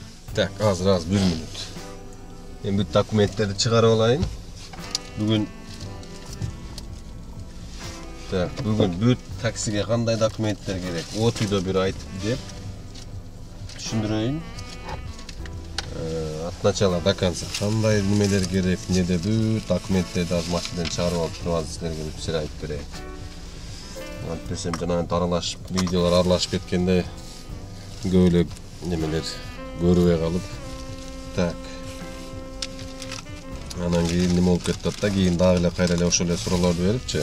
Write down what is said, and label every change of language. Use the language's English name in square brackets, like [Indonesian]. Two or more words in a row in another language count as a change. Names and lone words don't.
[Kyrgyz] Так, азыр 1 минут. Мен бүт документтерди чыгарып алайын. Бүгүн бүт таксиге кандай документтер керек? Отуйдо бир айтып деп түшүндүрөйүн. [Russian] От начала до конца [Kyrgyz] кандай немелер керек, неде бүт документтерди азыр машинадан чыгарып алып туруп силерге бүт сыр айтып берейин. Антпесем жанагы аралашып, видеолор аралашып кеткенде көп эле немелер көрбөй калып. Так. Анан кийин неме болуп кетти да, кийин дагы эле кайра эле ошол эле суроолорду берипчи.